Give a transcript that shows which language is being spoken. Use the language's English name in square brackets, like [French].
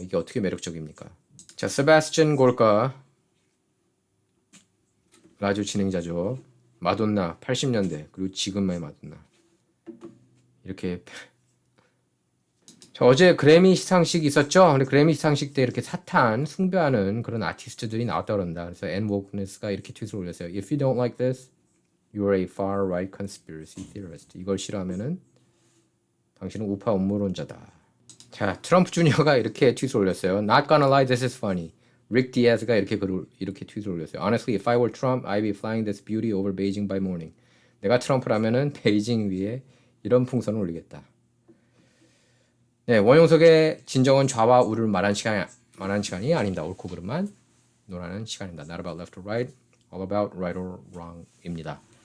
[Korean] 이게 어떻게 매력적입니까? 자, 세바스찬 골카 라디오 진행자죠. 마돈나 80년대 그리고 지금의 마돈나 이렇게. 자, 어제 그래미 시상식 있었죠? 근데 그래미 시상식 때 이렇게 사탄 숭배하는 그런 아티스트들이 나왔다 그런다. 그래서 앤 워크네스가 이렇게 트윗을 올렸어요. [English] If you don't like this, you're a far right conspiracy theorist. [Korean] 이걸 싫어하면은 당신은 우파 음모론자다. 자, 트럼프 주니어가 이렇게 트윗을 올렸어요. [English] Not gonna lie, this is funny. [Korean] 릭 디아즈가 이렇게 트윗을 올렸어요. [English] Honestly, if I were Trump, I'd be flying this beauty over Beijing by morning. [Korean] 내가 트럼프라면은 베이징 위에 이런 풍선을 올리겠다. 네, 원용석의 진정한 좌와 우를 말한 시간이 아닙니다. 옳고 그름만 논하는 시간입니다. [English] Not about left or right, all about right or wrong입니다.